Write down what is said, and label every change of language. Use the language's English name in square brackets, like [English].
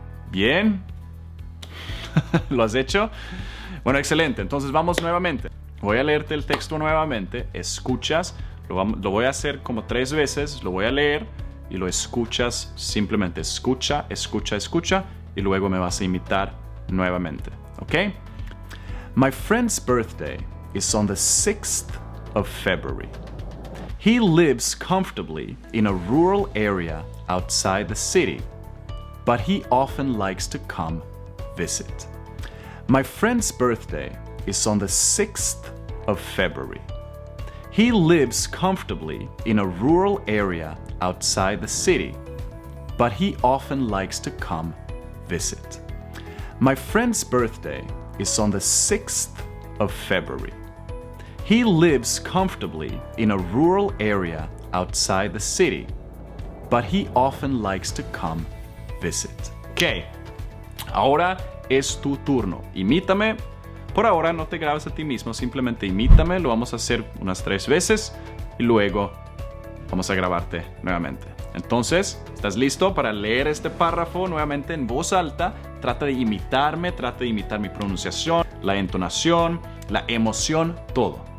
[Spanish] Bien. ¿Lo has hecho? Bueno, excelente. Entonces vamos nuevamente. Voy a leerte el texto nuevamente. Escuchas. Lo voy a hacer como 3 veces. Lo voy a leer y lo escuchas. Simplemente escucha, escucha, escucha. Y luego me vas a imitar nuevamente. ¿Ok? [English] My friend's birthday is on the 6th of February. He lives comfortably in a rural area outside the city, but he often likes to come visit. My friend's birthday is on the 6th of February. He lives comfortably in a rural area outside the city, but he often likes to come visit. My friend's birthday is on the 6th of February. He lives comfortably in a rural area outside the city, but he often likes to come visit. [Spanish] Ok, ahora es tu turno. Imítame. Por ahora no te grabes a ti mismo, simplemente imítame. Lo vamos a hacer unas 3 veces y luego vamos a grabarte nuevamente. Entonces, ¿estás listo para leer este párrafo nuevamente en voz alta? Trata de imitarme, trata de imitar mi pronunciación, la entonación, la emoción, todo.